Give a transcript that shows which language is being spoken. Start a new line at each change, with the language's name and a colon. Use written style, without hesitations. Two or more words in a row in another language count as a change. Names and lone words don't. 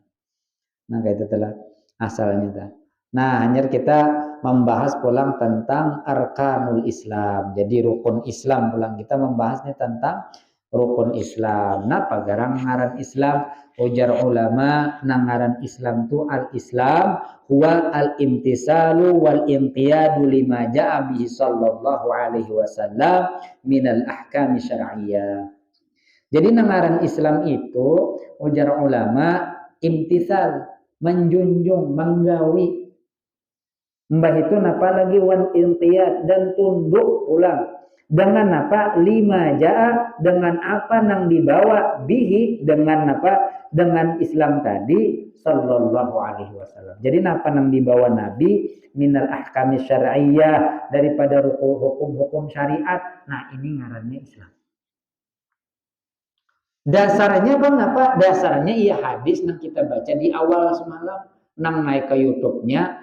Banjar: Nah kayak itu telah asalnya. Nah hanya kita membahas pulang tentang
Arabic: أركان الإسلام.
Banjar: Jadi rukun Islam pulang kita membahasnya tentang rukun Islam. Nah, pagarang ngaran Islam ujar ulama nangaran Islam tu
Arabic: الإسلام هو الامتثال والانقياد لما جاء به صلى الله عليه وسلم من الأحكام الشرعية.
Banjar: Jadi nangaran Islam itu ujar ulama imtisal, menjunjung, menggawi. Mbah itu napa lagi wan inqiyad dan tunduk ulang dengan apa
Arabic: لما جاء
Banjar: dengan apa nang dibawa bihi dengan apa dengan Islam tadi
Arabic: صلى الله عليه وسلم.
Banjar: Jadi napa nang dibawa Nabi
Arabic: من الأحكام الشرعية
Banjar: daripada hukum-hukum syariat. Nah ini ngarannya Islam. Dasarnya bang apa? Dasarnya iya hadis yang kita baca di awal semalam nang naik ke YouTube-nya.